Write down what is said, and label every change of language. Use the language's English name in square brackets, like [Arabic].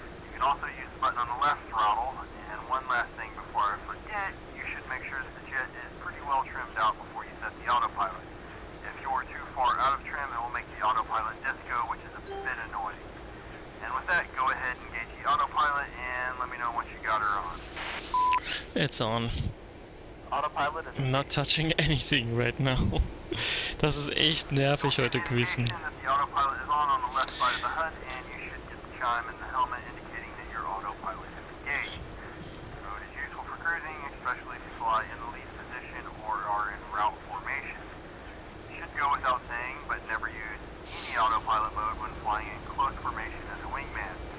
[English] You can also use the button on the left throttle, and one last thing before I forget, you should make sure that the jet is pretty well trimmed out before you set the autopilot. If you're too far out of trim, it will make the autopilot disco, which is a bit annoying. And with that, go ahead and engage the autopilot and let me know once you got her on. It's on. Autopilot is I'm not touching anything right now. [German] Das ist echt nervig heute Quizzen. [English] The autopilot is on the left side of the HUD, and you should get the chime in the helmet indicating that your autopilot is engaged. So it is useful for cruising, especially if you fly in the lead position or are in route formation. It should go without saying, but never use any autopilot mode when flying in close formation as a wingman.